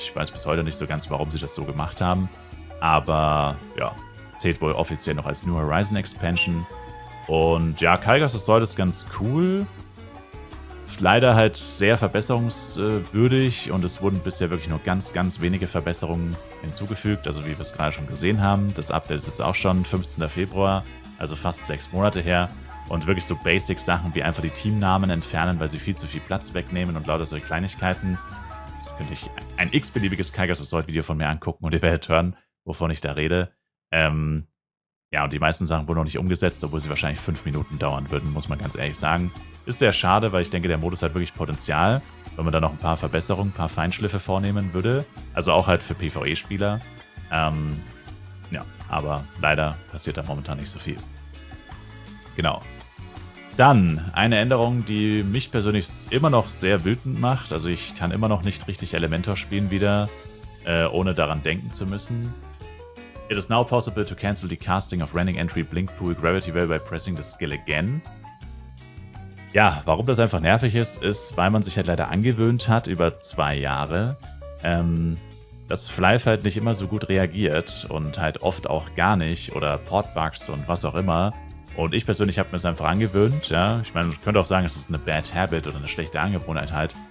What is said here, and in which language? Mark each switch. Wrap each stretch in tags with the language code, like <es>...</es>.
<de>Ich weiß bis heute nicht so ganz, warum sie das so gemacht haben. Aber ja, zählt wohl offiziell noch als New Horizon Expansion. Und ja, Kaigas Assault ist ganz cool. Leider halt sehr verbesserungswürdig und es wurden bisher wirklich nur ganz, ganz wenige Verbesserungen hinzugefügt. Also wie wir es gerade schon gesehen haben, das Update ist jetzt auch schon 15. Februar, also fast 6 Monate her. Und wirklich so Basic-Sachen wie einfach die Teamnamen entfernen, weil sie viel zu viel Platz wegnehmen und lauter solche Kleinigkeiten. Das könnte ich ein x-beliebiges Kaigas Assault-Video von mir angucken und ihr werdet hören, wovon ich da rede. Ja, und die meisten Sachen wurden noch nicht umgesetzt, obwohl sie wahrscheinlich 5 Minuten dauern würden, muss man ganz ehrlich sagen. Ist sehr schade, weil ich denke, der Modus hat wirklich Potenzial, wenn man da noch ein paar Verbesserungen, ein paar Feinschliffe vornehmen würde. Also auch halt für PvE-Spieler. Ja, aber leider passiert da momentan nicht so viel. Genau. Dann eine Änderung, die mich persönlich immer noch sehr wütend macht. Also ich kann immer noch nicht richtig Elementor spielen wieder, ohne daran denken zu müssen.</de> <en>It is now possible to cancel the casting of Running Entry Blink Pool Gravity Well by pressing the skill again.</en> <de>Ja, warum das einfach nervig ist, weil man sich halt leider angewöhnt hat über 2 Jahre, dass Flyve halt nicht immer so gut reagiert und halt oft auch gar nicht oder Portbugs und was auch immer. Und ich persönlich habe mir es einfach angewöhnt, ja. Ich meine, man könnte auch sagen, es ist eine Bad Habit oder eine schlechte Angewohnheit halt.</de>